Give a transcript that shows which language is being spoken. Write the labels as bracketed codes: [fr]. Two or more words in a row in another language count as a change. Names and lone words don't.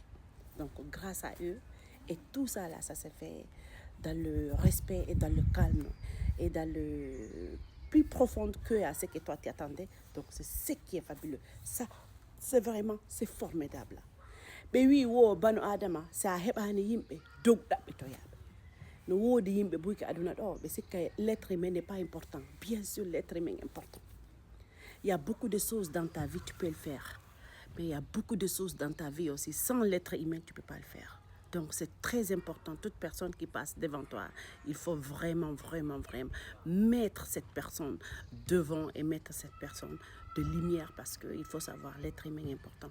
[fr] Donc, grâce à eux, et tout ça là, ça s'est fait dans le respect et dans le calme et dans le plus profond que à ce que toi tu attendais. Donc, c'est ce qui est fabuleux. Ça, c'est vraiment, c'est formidable. Mais oui, [ff] bano adama, ça hebani yimbe, dog dabitoya. No wodi yimbe buki aduna do, [fr] mais c'est que l'être humain n'est pas important. Bien sûr, l'être humain est important. Il y a beaucoup de choses dans ta vie, tu peux le faire. Mais il y a beaucoup de choses dans ta vie aussi. Sans l'être humain, tu ne peux pas le faire. Donc, c'est très important. Toute personne qui passe devant toi, il faut vraiment mettre cette personne devant et mettre cette personne de lumière parce qu'il faut savoir l'être humain est important.